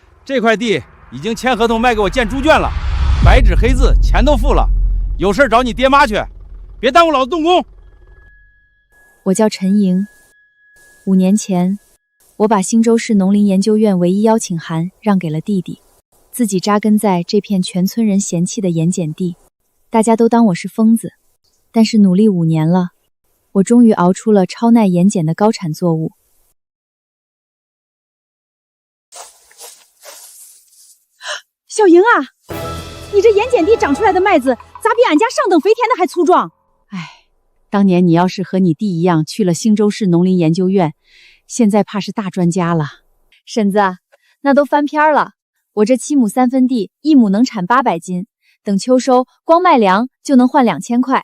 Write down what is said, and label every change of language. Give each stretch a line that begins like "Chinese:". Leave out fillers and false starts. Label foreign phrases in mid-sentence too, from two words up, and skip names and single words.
Chinese: 這塊地已經簽合同賣給我建豬圈了，白紙黑字，錢都付了。有事找你爹媽去，別耽誤老子動工。我叫陳莹。5年前，我把新州市农林研究院唯一邀請函讓給了弟弟，自己扎根在这片全村人嫌棄的盐碱地。大家都当我是瘋子，但是努力5年了，我终于熬出了超耐盐碱的高产作物。小莹啊，你这盐碱地长出来的麦子咋比俺家上等肥田的还粗壮？哎，当年你要是和你弟一样去了新州市农林研究院，现在怕是大专家了。婶子，那都翻篇了。我这7亩3分地，1亩能產800 斤，等秋收，光賣糧就能換2000塊。